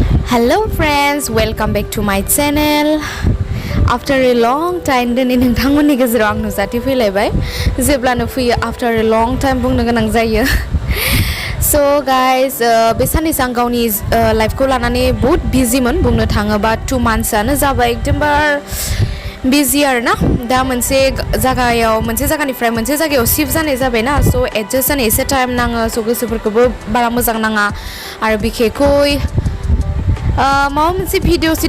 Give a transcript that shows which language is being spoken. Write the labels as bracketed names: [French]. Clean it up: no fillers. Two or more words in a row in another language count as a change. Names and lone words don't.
[English] Hello friends, welcome back to my channel. After a long time [Bodo] दिनै नोंथांमोननि गेजेराव आं नुजाथि फैलायबाय जेब्लानो फैयो [English] after a long time [Bodo] बुंनो गोनां जायो. [English] So guys, [Bodo] बे साननैसो आं गावनि लाइफखौ लानानै बहुत बिजिमोन बुंनो थाङोबा 2 monthsआनो जाबाय एकदमबार बिजि आरो ना दा मोनसे जायगानिफ्राय मोनसे जायगायाव शिफ्ट जानाय जाबाय ना स' एडजास्ट जानो एसे टाइम नाङो स' गोसोफोरखौबो बारा मोजां नाङा आरो बिखेखै माबा मोनसे भिडिअ